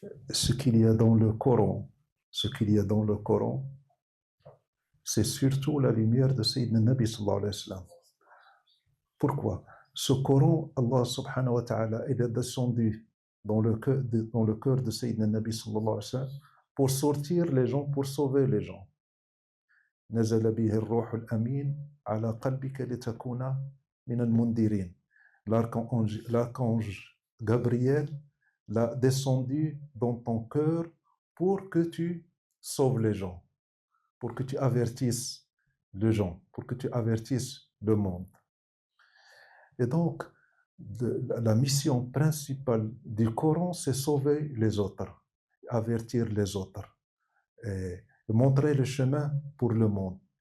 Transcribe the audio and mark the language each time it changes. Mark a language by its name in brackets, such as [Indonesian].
[French] Ce qu'il y a dans le Coran, c'est surtout la lumière de Sayyidina Nabi sallallahu alayhi wa sallam. Pourquoi? Ce Coran, Allah subhanahu wa ta'ala, il est descendu dans le cœur de Sayyidina Nabi sallallahu alayhi wa sallam pour sortir les gens, pour sauver les gens. [Arabic] نزل به الروح الأمين على قلبك لتكون من المنذرين. [French] L'archange Gabriel l'a descendu dans ton cœur pour que tu sauves les gens, pour que tu avertisses les gens, pour que tu avertisses le monde. Et donc, la mission principale du Coran, c'est sauver les autres, avertir les autres, et montrer le chemin pour le monde.